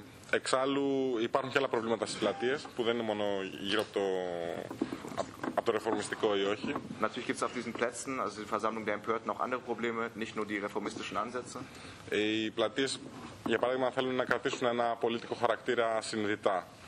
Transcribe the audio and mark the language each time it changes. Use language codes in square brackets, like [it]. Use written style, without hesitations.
[el] Εξάλλου υπάρχουν και άλλα προβλήματα στις πλατείες, που δεν είναι μόνο γύρω από το ρεφορμιστικό ή όχι. [de] Natürlich gibt es auf diesen Plätzen, also die Versammlung der Empörten, auch andere Probleme, nicht nur die reformistischen Ansätze. [el] Οι πλατείες, για παράδειγμα, θέλουν να κρατήσουν ένα πολιτικό χαρακτήρα συνειδητά.